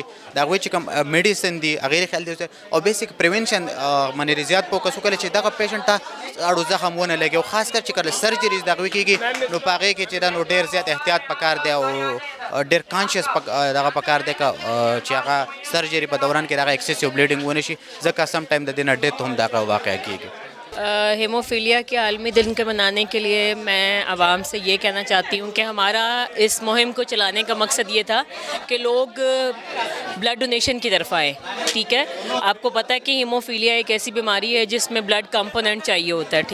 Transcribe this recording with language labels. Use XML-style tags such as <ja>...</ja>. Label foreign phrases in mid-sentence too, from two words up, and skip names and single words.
<ps>د هغوی چې کوم میډیسن دي هغې خیال دې وساتلی او</ps> <en>basic prevention</en> <ps>باندې زیات فوکس وکړي چې دغه پیشنټ ته اړو زخم ونه لګي او خاص کر چې کله سرجریز د هغوی کېږي نو په هغې کې چې دا نو ډېر زیات احتیاط پکار دی او ډېر کانشیس دغه پکار دی چې هغه سرجری په دوران کې دغه</ps> <en>excessive bleeding</en> <ps>ونه شي ځکه سم ټایم د دې نه ډیتھ هم دغه واقع کېږي.</ps> <ur>ہیموفیلیا کے عالمی دن کے منانے کے لیے میں عوام سے یہ کہنا چاہتی ہوں کہ ہمارا اس مہم کو چلانے کا مقصد یہ تھا کہ لوگ</ur> <en>blood donation</en> <ur>کی طرف آئیں. ٹھیک ہے, آپ کو پتہ ہے کہ ہیموفیلیا ایک ایسی بیماری ہے جس میں</ur> <en>blood component</en> <ur>چاہیے ہوتا ہے.</ur>